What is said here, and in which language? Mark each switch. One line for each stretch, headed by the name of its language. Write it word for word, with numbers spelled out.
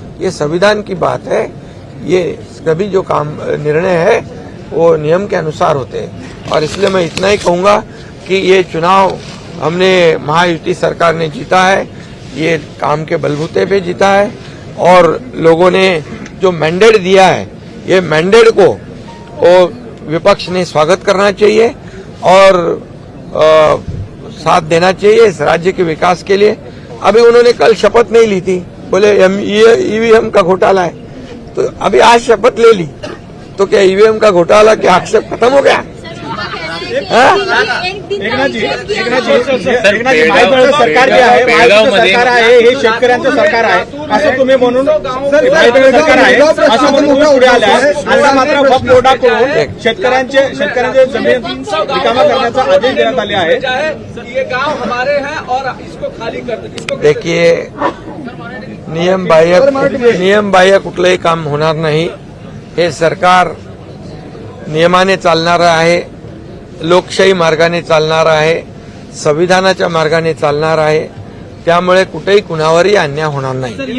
Hindi: ये संविधान की बात है, ये सभी जो काम निर्णय है वो नियम के अनुसार होते हैं, और इसलिए मैं इतना ही कहूँगा कि ये चुनाव हमने महायुति सरकार ने जीता है, ये काम के बलबूते पे जीता है, और लोगों ने जो मैंडेट दिया है, ये मैंडेट को वो विपक्ष ने स्वागत करना चाहिए और अ, साथ देना चाहिए इस राज्य के विकास के लिए। अभी उन्होंने कल शपथ नहीं ली थी, बोले हम ये ईवीएम का घोटाला है, तो अभी आज शपथ ले ली, तो क्या ईवीएम का घोटाला के आक्षेप खत्म हो गया?
Marathi: एकनाथ जी, एकनाथ जी, एकनाथ जी एकनाथ जी, महायुतीचं सरकार जे आहे, महायुतीचं सरकार आहे, हे शेतकऱ्यांचं सरकार आहे असं तुम्ही म्हणून, सर महायुतीचं सरकार आहे असं म्हणून तुम्ही पुढे आल्या, आता मात्र वप लोडा करून शेतकऱ्यांचे शेतकऱ्यांचे जमीन रिकामा करण्याचा आदेश देण्यात आले आहे.
Hindi: ये गांव हमारे हैं और इसको खाली कर दो, इसको
Marathi: देखिए, नियम बाह्य नियम बाह्य कुठलंही काम होणार नाही, हे सरकार नियमाने चालणारं आहे, लोकशाही मार्गाने चालणार आहे, संविधानाच्या मार्गाने चालणार आहे, त्यामुळे कुठेही कुणावरही अन्याय होणार नाही.